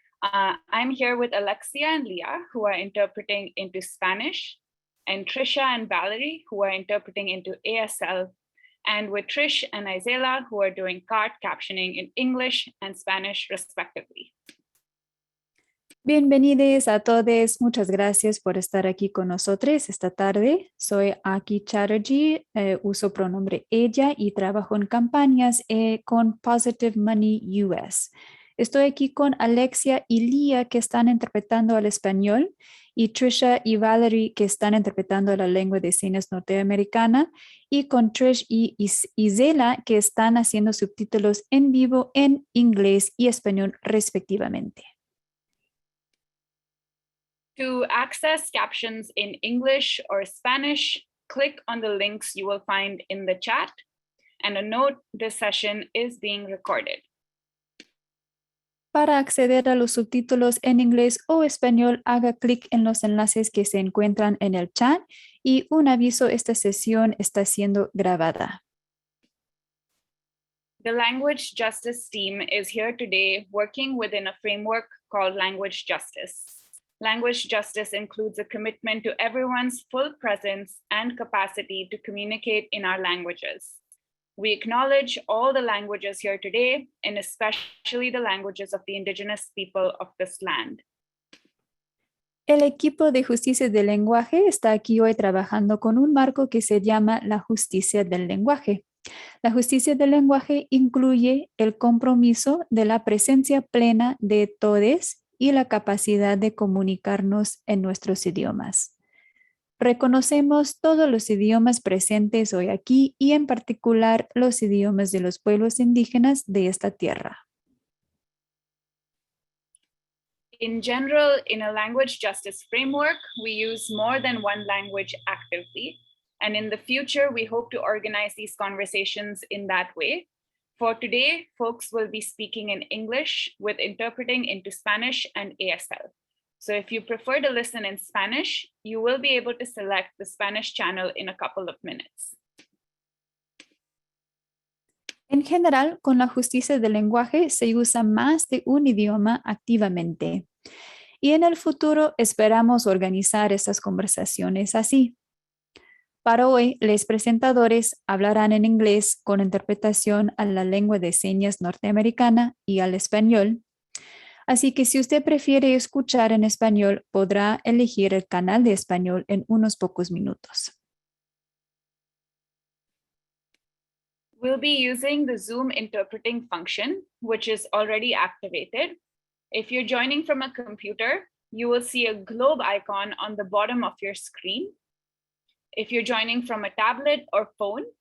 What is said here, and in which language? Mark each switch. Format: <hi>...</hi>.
<en>I'm here with Alexia and Leah, who are interpreting into Spanish, and Trisha and Valerie, who are interpreting into ASL, and with Trish and Isela, who are doing card captioning in English and Spanish, respectively.</en> <es>Bienvenidos a todos. Muchas gracias por estar aquí con nosotros esta tarde. Soy Aki Chatterjee, uso pronombre ella y trabajo en campañas con Positive Money US. Estoy aquí con Alexia y Leah, que están interpretando al español, y Trisha y Valerie, que están interpretando la lengua de señas norteamericana, y con Trish y Isela, que están haciendo subtítulos en vivo en inglés y español respectivamente.</es> <en>To access captions in English or Spanish, click on the links you will find in the chat. And a note, this session is being recorded.</en> <es>Para acceder a los subtítulos en inglés o español, haga clic en los enlaces que se encuentran en el chat y un aviso, esta sesión está siendo grabada.</es> <en>The Language Justice team is here today working within a framework called Language Justice. Language justice includes a commitment to everyone's full presence and capacity to communicate in our languages. We acknowledge all the languages here today, and especially the languages of the indigenous people of this land.</en> <es>El equipo de justicia del lenguaje está aquí hoy trabajando con un marco que se llama la justicia del lenguaje. La justicia del lenguaje incluye el compromiso de la presencia plena de todos y la capacidad de comunicarnos en nuestros idiomas. Reconocemos todos los idiomas presentes hoy aquí y en particular los idiomas de los pueblos indígenas de esta tierra.</es> <en>In general, in a language justice framework, we use more than one language actively. And in the future, we hope to organize these conversations in that way. For today, folks will be speaking in English with interpreting into Spanish and ASL. So if you prefer to listen in Spanish, you will be able to select the Spanish channel in a couple of minutes.</en> <es>En general, con la justicia del lenguaje se usa más de un idioma activamente. Y en el futuro esperamos organizar estas conversaciones así. Para hoy, los presentadores hablarán en inglés con interpretación a la lengua de señas norteamericana y al español. Así que si usted prefiere escuchar en español, podrá elegir el canal de español en unos pocos minutos.</es> <en>We'll be using the Zoom interpreting function, which is already activated. If you're joining from a computer, you will see a globe icon on the bottom of your screen. If you're joining from a tablet or phone,</en>